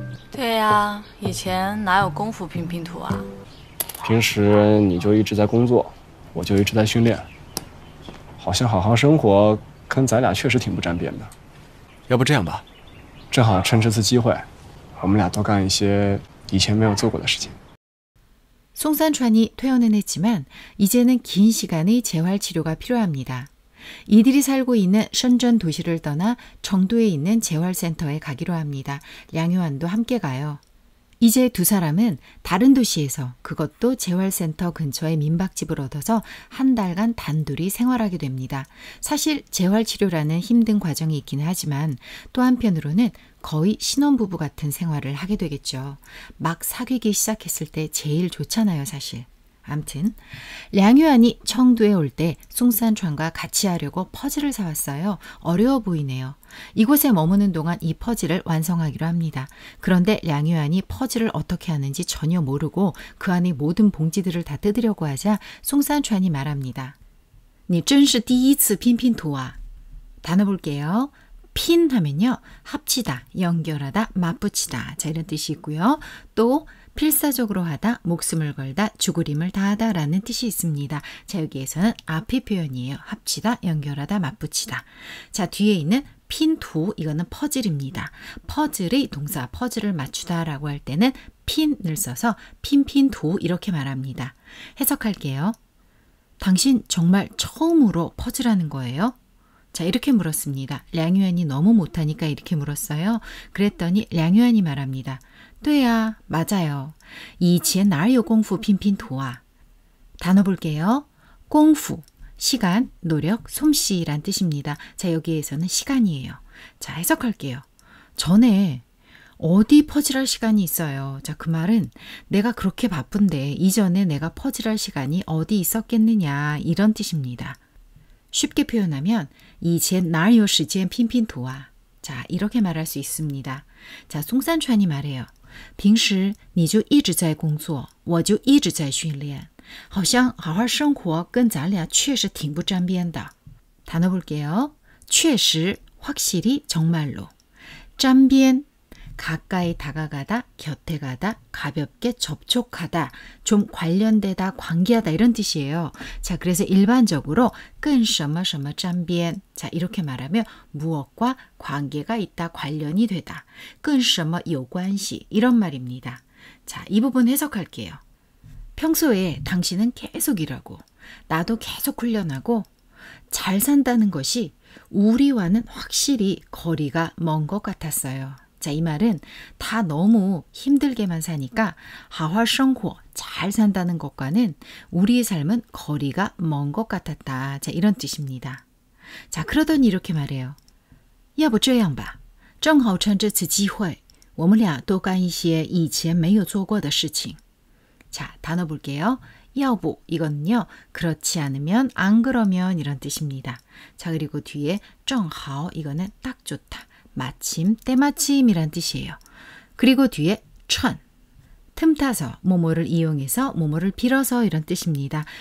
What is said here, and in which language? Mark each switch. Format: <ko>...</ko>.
<zh>对呀，以前哪有功夫拼拼图啊？平时你就一直在工作，我就一直在训练，好像好好生活跟咱俩确实挺不沾边的。要不这样吧，正好趁这次机会，我们俩多干一些以前没有做过的事情。</zh> <ko>송산川퇴원은 했지만 이제는 긴 시간의 재활치료가 필요합니다. 이들이 살고 있는 션전 도시를 떠나 청도에 있는 재활센터에 가기로 합니다. 량유안도 함께 가요. 이제 두 사람은 다른 도시에서 그것도 재활센터 근처의 민박집을 얻어서 한 달간 단둘이 생활하게 됩니다. 사실 재활치료라는 힘든 과정이 있기는 하지만 또 한편으로는 거의 신혼부부 같은 생활을 하게 되겠죠. 막 사귀기 시작했을 때 제일 좋잖아요, 사실. 암튼 량유안이 청두에 올 때 송산川과 같이 하려고 퍼즐을 사왔어요. 어려워 보이네요. 이곳에 머무는 동안 이 퍼즐을 완성하기로 합니다. 그런데 량유안이 퍼즐을 어떻게 하는지 전혀 모르고 그 안에 모든 봉지들을 다 뜯으려고 하자 송산川이 말합니다.</ko> <zh>你真是第一次拼拼图啊.</zh> <ko>단어 볼게요. 핀 하면요. 합치다, 연결하다, 맞붙이다. 자, 이런 뜻이 있고요. 또 필사적으로 하다, 목숨을 걸다, 죽으림을 다하다 라는 뜻이 있습니다. 자, 여기에서는 앞의 표현이에요. 합치다, 연결하다, 맞붙이다. 자, 뒤에 있는 핀2, 이거는 퍼즐입니다. 퍼즐의 동사, 퍼즐을 맞추다 라고 할 때는 핀을 써서 핀2 이렇게 말합니다. 해석할게요. 당신 정말 처음으로 퍼즐하는 거예요? 자, 이렇게 물었습니다. 량유안이 너무 못하니까 이렇게 물었어요. 그랬더니 량유안이 말합니다.</ko> <zh>对呀,</zh> <ko>맞아요.</ko> <zh>以前哪有功夫拼拼图啊?</zh> <ko>단어 볼게요. 공부, 시간, 노력, 솜씨란 뜻입니다. 자, 여기에서는 시간이에요. 자, 해석할게요. 전에 어디 퍼즐할 시간이 있어요. 자, 그 말은 내가 그렇게 바쁜데 이전에 내가 퍼즐할 시간이 어디 있었겠느냐 이런 뜻입니다. 쉽게 표현하면</ko> <zh>以前哪有时间拼拼图啊?</zh> <ko>자, 이렇게 말할 수 있습니다. 자, 송산川이 말해요.</ko> <zh>平时你就一直在工作，我就一直在训练，好像好好生活跟咱俩确实挺不沾边的.</zh> <ko>단어 볼게요. 确实, 확실히, 정말로. 沾边, 가까이 다가가다, 곁에 가다, 가볍게 접촉하다, 좀 관련되다, 관계하다 이런 뜻이에요. 자, 그래서 일반적으로 跟什么什么沾边, 자, 이렇게 말하면 무엇과 관계가 있다, 관련이 되다.</ko> <zh>跟什么有关系</zh> <ko>이런 말입니다. 자, 이 부분 해석할게요. 평소에 당신은 계속 일하고 나도 계속 훈련하고 잘 산다는 것이 우리와는 확실히 거리가 먼 것 같았어요. 자, 이 말은 다 너무 힘들게만 사니까 好好生活, 잘 산다는 것과는 우리의 삶은 거리가 먼 것 같았다. 자, 이런 뜻입니다. 자, 그러더니 이렇게 말해요.</ko> <zh>要不这样吧,正好趁这次机会,我们俩多干一些以前没有做过的事情.</zh> <ko>자, 단어 볼게요. 要不, 이거는요. 그렇지 않으면, 안 그러면 이런 뜻입니다. 자, 그리고 뒤에 正好, 이거는 딱 좋다. 마침, 때마침이란 뜻이에요. 그리고 뒤에 趁, 틈타서, 뭐뭐를 이용해서, 뭐뭐를 빌어서 이런 뜻입니다.</ko>